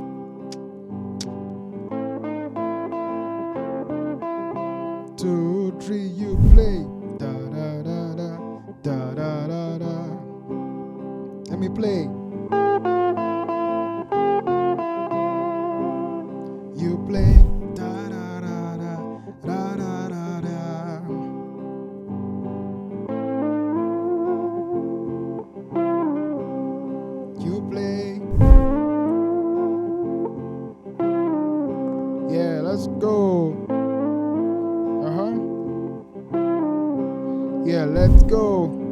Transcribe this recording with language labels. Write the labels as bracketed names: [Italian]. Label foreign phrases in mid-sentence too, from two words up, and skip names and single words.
[English] 2, 3, you play. Da, da, da, da, da, da, da, da. Let me play. You play. Da, da, da, da, da, da, da. You play. Yeah, let's go. Yeah, let's go.